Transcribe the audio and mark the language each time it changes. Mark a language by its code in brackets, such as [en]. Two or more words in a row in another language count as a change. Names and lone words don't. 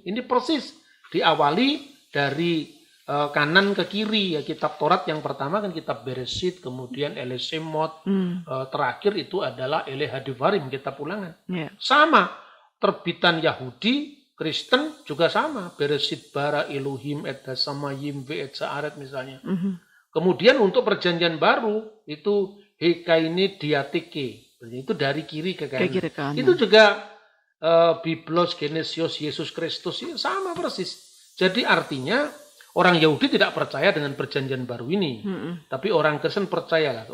[id] Ini persis diawali dari kanan ke kiri ya. Kitab Taurat yang pertama kan kitab Bereshit, kemudian Ele Shemot, terakhir itu adalah Ele Hadivarim, kitab Ulangan. Sama, terbitan Yahudi, Kristen juga sama. [he] בראשית ברא אלהים את השמים ואת הארץ misalnya. [id] Kemudian untuk Perjanjian Baru itu Hekaini Diatike. Itu dari kiri ke kanan. Itu juga [el] Βίβλος, γενέσεως, [id] Yesus Kristus sama persis. Jadi artinya orang Yahudi tidak percaya dengan Perjanjian Baru ini, tapi orang Kristen percayalah.